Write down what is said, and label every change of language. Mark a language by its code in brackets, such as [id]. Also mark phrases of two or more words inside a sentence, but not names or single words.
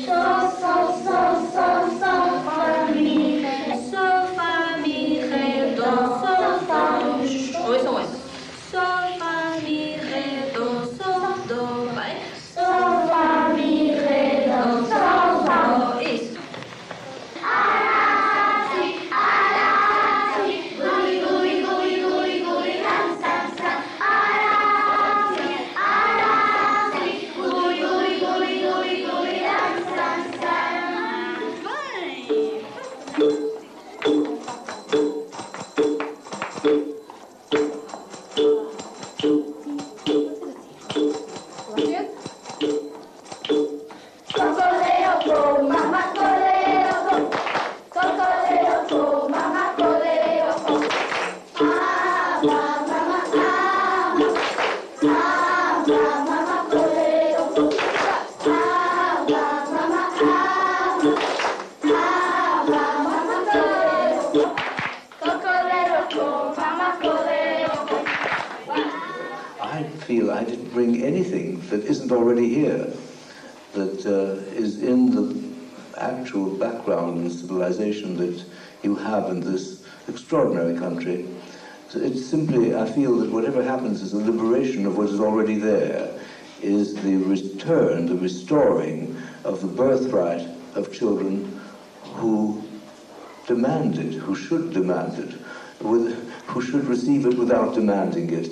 [pt] Sol, fá, mi, ré. Sol, fá, mi, ré, dó, sol, fá. Ouçam, ouçam. Sol, fá, mi, ré, dó, sol, dó. Vai. Sol, fá, mi, ré, dó, sol, fá. Isso. Arasi, arasi, guri, guri, guri, guri, guri, ram, sam, sam. Arasi, arasi, guri, guri, guri, guri, guri, ram, sam, sam. Cocoleo, go, mama, coleo, go. Cocoleo, go, mama, coleo, go. Mama, mama, coleo, go. Mama, coleo, go. Cocoleo, go, mama, coleo, go. [en] I feel I didn't bring anything that isn't already here, that is in the actual background and civilization that you have in this extraordinary country. So it's simply, I feel that whatever happens is a liberation of what is already there, is the return, the restoring of the birthright of children who demand it, who should demand it, who should receive it without demanding it.